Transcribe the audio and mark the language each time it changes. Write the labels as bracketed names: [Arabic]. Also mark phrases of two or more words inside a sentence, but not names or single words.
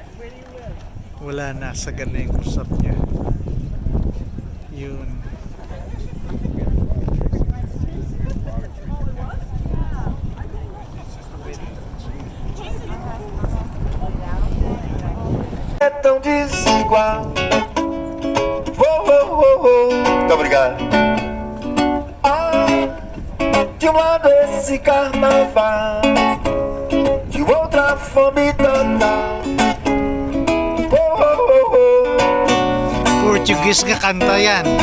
[Filipino] Wala na, sa ganda yung [English] close up [Filipino] niya. Yun. [Portuguese] É tão desigual. Muito obrigado. De um lado esse carnaval, de outra fome total. [Filipino] Portuguese nga kanta yan.